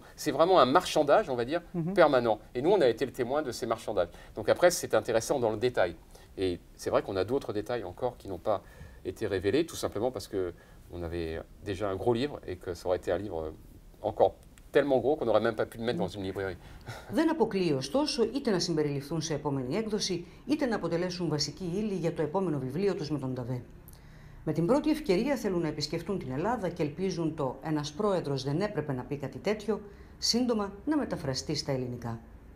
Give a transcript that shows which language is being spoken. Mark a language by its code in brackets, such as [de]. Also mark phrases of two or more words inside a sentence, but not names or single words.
[fr] C'est vraiment un marchandage, on va dire, permanent. Et nous, on a été le témoin de ces marchandages. Donc après, c'est intéressant dans le détail. Et c'est vrai qu'on a d'autres détails encore qui n'ont pas été révélés, tout simplement parce que on avait déjà un gros livre et que ça aurait été un livre encore tellement gros qu'on n'aurait même pas pu le mettre dans une librairie. [el] Δεν αποκλείει ωστόσο είτε να συμπεριληφθούν σε επόμενη έκδοση, είτε να αποτελέσουν βασική ύλη για το επόμενο βιβλίο τους με τον Νταβέ. Με την πρώτη ευκαιρία θέλουν να επισκεφτούν την Ελλάδα και ελπίζουν το «Ένας πρόεδρος δεν έπρεπε να πει κάτι τέτοιο» σύντομα να μεταφραστεί στα ελληνικά.